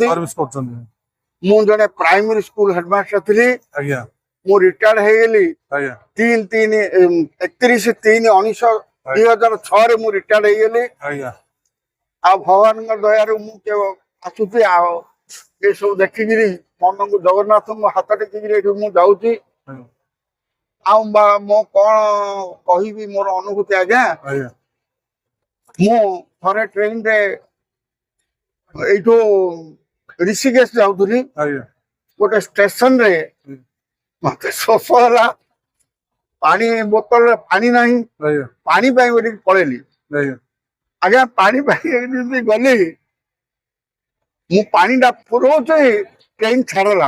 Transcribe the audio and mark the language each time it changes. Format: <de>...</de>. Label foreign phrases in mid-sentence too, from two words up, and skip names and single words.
<or>ସର୍ଭିସ କରଛନ୍ତି। ମୁ ଜଣେ</or> <en>primary school headmaster</en> <or>थिली। आज्ञा ମୁ ରିଟାୟାର୍ଡ ହେ ଗେଲି। आज्ञा 31/3/2006 ରେ ମୁ ରିଟାୟାର୍ଡ ହେ ଗେଲି। आज्ञा ଆ ଭଗବାନ କା ଦୟା ରେ ମୁ କେ ଆସୁତି ଆ ଏ ସବ ଦେଖି ଗିରି ମନ କୋ ଜଗନ୍ନାଥ କୋ ହାତ ଟେକି ଗିରି ଏଠୁ ମୁ ଯାଉଛି। ଆ ମୋ କୋନ କହିବି ମୋର ଅନୁଭୂତି ଆଜ୍ଞା। आज्ञा ମୁ ଥରେ ଟ୍ରେନ ରେ ଏଠୋ ଋଷିକେଶ ଯାଉଥୁଲି। आज्ञा ଗୋଟେ ଷ୍ଟେସନ ରେ ମତେ ଶୋଷ ହୋଲା। ପାଣି ବୋତଲ ରେ ପାଣି ନାହିଁ। आज्ञा ପାଣି ପାଇ ବୋଲି ପଳେଲି। आज्ञा ଆଜ୍ଞା ପାଣି ପାଇ ଯଦି ଗଲି ମୁ ପାଣି ଡା ପୁରୋଚେ ଟ୍ରେନ ଛାଡ଼ଲା।</or>